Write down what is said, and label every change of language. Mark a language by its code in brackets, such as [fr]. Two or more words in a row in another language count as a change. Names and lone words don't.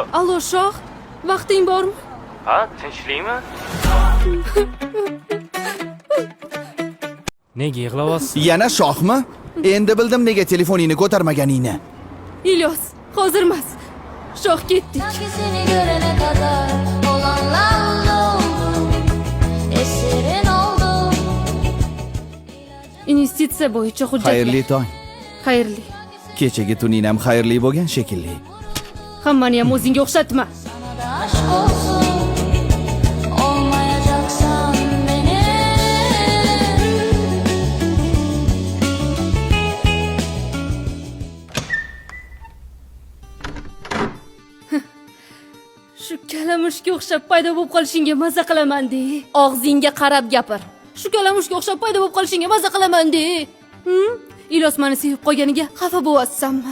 [uz] Allo, Shoh, vaqting bormi? Ha, tinchlikmi? Nega yig'layapsiz? Yana Shohmi? Endi bildim nega telefoningni ko'tarmaganingni. İlyos, hozir emas. Shoh ketdik. [tr] Sanki seni görene kadar olanlar oldu, esirin oldum. [uz] Investitsiya bo'yicha hujjatlar. Xayrli tong. Xayrli. Kechagi tuning ham xayrli bo'lgan shekilli. Hammani ham o'zingga o'xshatma. [tr] Sana da aşk olsun, olmayacaksan benim. [uz] Shu kalamushga o'xshab paydo bo'lib qolishingga maza qilaman-de. Og'zingga qarab gapir. Shu kalamushga o'xshab paydo bo'lib qolishingga maza qilaman-de. Ilyos meni sevib qolganiga xafa bo'lyapsanmi?